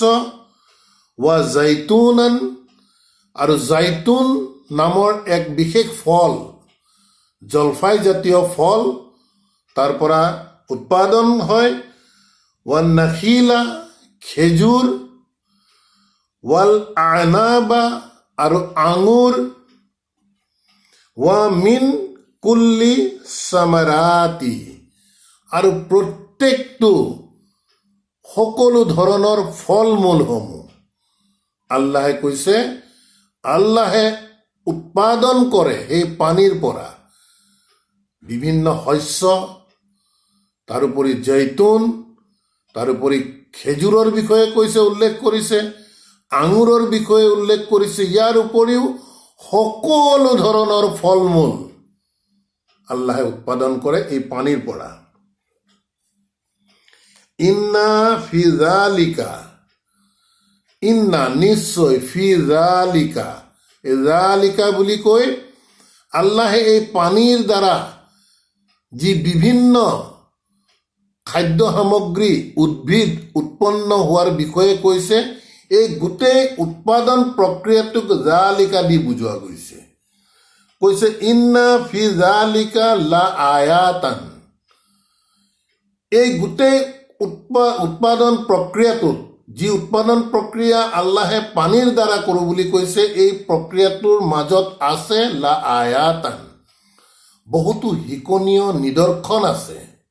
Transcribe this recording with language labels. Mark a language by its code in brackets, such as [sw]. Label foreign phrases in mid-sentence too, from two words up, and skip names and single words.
[ar] والزيتون, [as] আৰু জাইতুন নামৰ এক বিশেষ ফল, জলফাই জাতীয় ফল তাৰ পৰা উৎপাদন হয়। [ar] والنخيل, খেজুৰ। والأعناب, [as] আৰু আঙুৰ। [ar] ومن كل الثمرات, [as] আৰু প্ৰত্যেকটো সকলো ধৰণৰ ফল মূলসমূহ আল্লাহে কৈছে আল্লাহে উৎপাদন কৰে সেই পানীৰ পৰা বিভিন্ন শস্য, তাৰোপৰি জৈতুন, তাৰোপৰি খেজুৰৰ বিষয়ে কৈছে, উল্লেখ কৰিছে, আঙুৰৰ বিষয়ে উল্লেখ কৰিছে। ইয়াৰ উপৰিও সকলো ধৰণৰ ফল মূল আল্লাহে উৎপাদন কৰে এই পানীৰ পৰা। [ar] إن في ذلك, [as] ইন্না নিশ্চয়, [ar] في ذلك, [as] এই যালিকা বুলি কৈ আল্লাহে এই পানীৰ দ্বাৰা যি বিভিন্ন খাদ্য সামগ্ৰী, উদ্ভিদ উৎপন্ন হোৱাৰ বিষয়ে কৈছে, এই গোটেই উৎপাদন প্ৰক্ৰিয়াটোক যালিকা দি বুজোৱা গৈছে। কৈছে [ar] إن في ذلك لآيات, [as] এই গোটেই উৎপাদন প্ৰক্ৰিয়াটোত, যি উৎপাদন প্ৰক্ৰিয়া আল্লাহে পানীৰ দ্বাৰা কৰোঁ বুলি কৈছে, এই প্ৰক্ৰিয়াটোৰ মাজত আছে [ar] لآيات, [as] বহুতো শিকনীয় নিদৰ্শন আছে।